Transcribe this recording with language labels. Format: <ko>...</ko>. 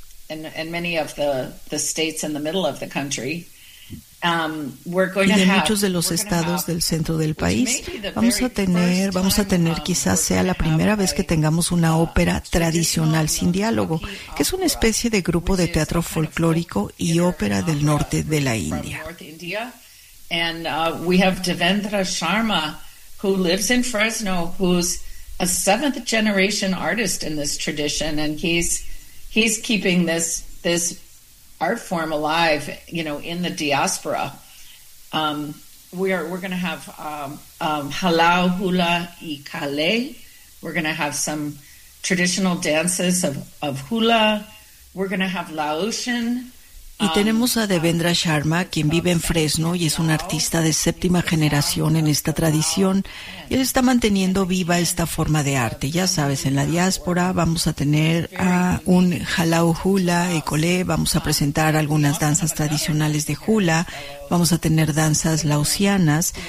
<en>And many of the states in the middle of the country.</en> <es>Y de muchos de los estados del centro del país. Vamos a tener quizás sea la primera vez que tengamos una ópera tradicional sin diálogo, que es una especie de grupo de teatro folclórico y ópera del norte de la India.</es> <en>And we have Devendra Sharma, who lives in Fresno, who's a 7th generation artist in this tradition, and he's keeping this art form alive, you know, in the diaspora. We're going to have halau, hula, y kale. We're going to have some traditional dances of hula. We're going to have Laotian.</en> <es>Y tenemos a Devendra Sharma, quien vive en Fresno y es un artista de séptima generación en esta tradición. Él está manteniendo viva esta forma de arte. Ya sabes, en la diáspora vamos a tener a un Halau Hula y Ecolé, vamos a presentar algunas danzas tradicionales de Hula, vamos a tener danzas laosianas.</es>